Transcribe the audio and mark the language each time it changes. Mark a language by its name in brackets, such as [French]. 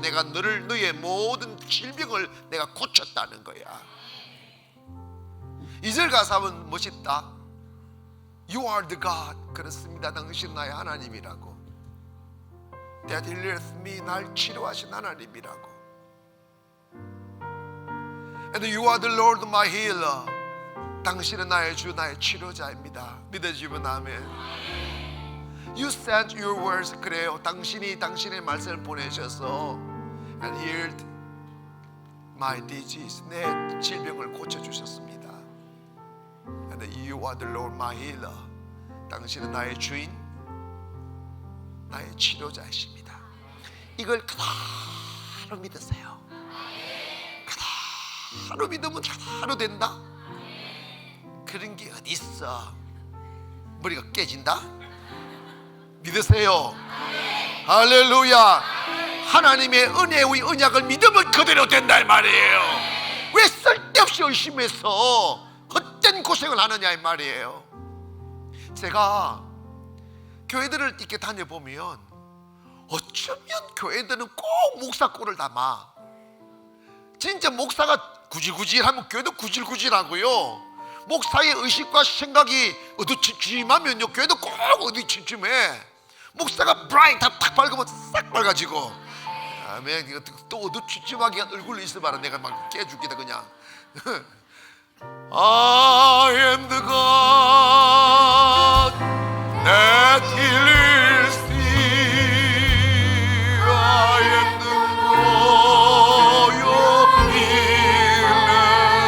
[Korean] 내가 너의 모든 질병을 내가 고쳤다는 거야. 2절 가사는 멋있다. [English] You are the God. [Korean] 그렇습니다. 당신 나의 하나님이라고. [English] That healeth me. [Korean] 날 치료하신 하나님이라고. [English] And you are the Lord my healer. [Korean] 당신은 나의 주, 나의 치료자입니다. 믿어지면 아멘. [English] You sent your words. [Korean] 그래요. 당신이 당신의 말씀을 보내셔서 [English] and healed my disease. [Korean] 내 질병을 고쳐주셨습니다. [English] And you are the Lord my healer. [Korean] 당신은 나의 주인, 나의 치료자이십니다. 이걸 그대로 믿으세요. 그대로 믿으면 그대로 된다. 그런 게 어디 있어? 머리가 깨진다? 믿으세요. 할렐루야. 하나님의 은혜의 언약을 믿으면 그대로 된다 이 말이에요. 왜 쓸데없이 의심해서 헛된 고생을 하느냐 이 말이에요. 제가 교회들을 이렇게 다녀보면 어쩌면 교회들은 꼭 목사 꼴을 담아. 진짜 목사가 구질구질하면 교회도 구질구질하고요. 목사의 의식과 생각이 어두침침하면요 교회도 꼭 어두침침해. 목사가 브라이트 탁 밝으면 싹 밝아지고. 아멘. 이거 또 어두침침하게 얼굴로 있어봐라. 내가 막 깨죽겠다 그냥. [English] I am the God that heals thee. I am the Lord your healer.